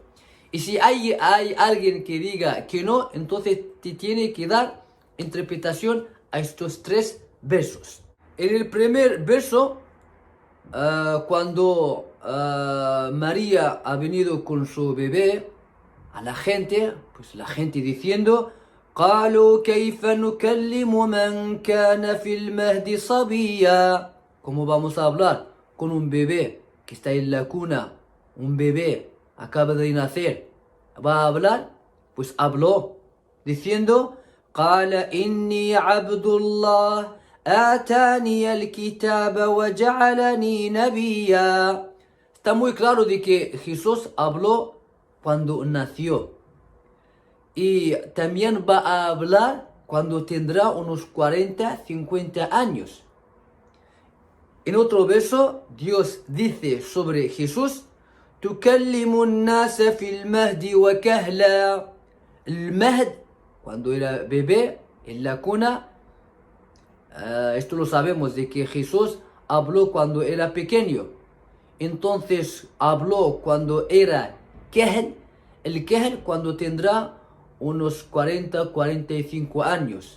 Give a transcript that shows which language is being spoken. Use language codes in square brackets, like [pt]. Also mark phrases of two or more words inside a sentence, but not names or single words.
[es] Y si hay alguien que diga que no, entonces te tiene que dar interpretación a estos 3 versos. En el primer verso, cuando María ha venido con su bebé, a la gente, pues la gente diciendo: [ar] قالوا كيف نكلم من كان في المهد صبيا. [es] ¿Cómo vamos a hablar con un bebé que está en la cuna? Un bebé acaba de nacer. ¿Va a hablar? Pues habló diciendo: [ar] قال إني عبد الله آتاني الكتاب وجعلني نبيا. [es] Está muy claro de que Jesús habló cuando nació. Y también va a hablar cuando tendrá unos 40, 50 años. En otro verso, Dios dice sobre Jesús: [ar] تكلم الناس في المهد وكهلا. [es] El Mahd, cuando era bebé, en la cuna, esto lo sabemos de que Jesús habló cuando era pequeño. Entonces habló cuando era Kahl. El Kahl cuando tendrá unos 40, 45 años.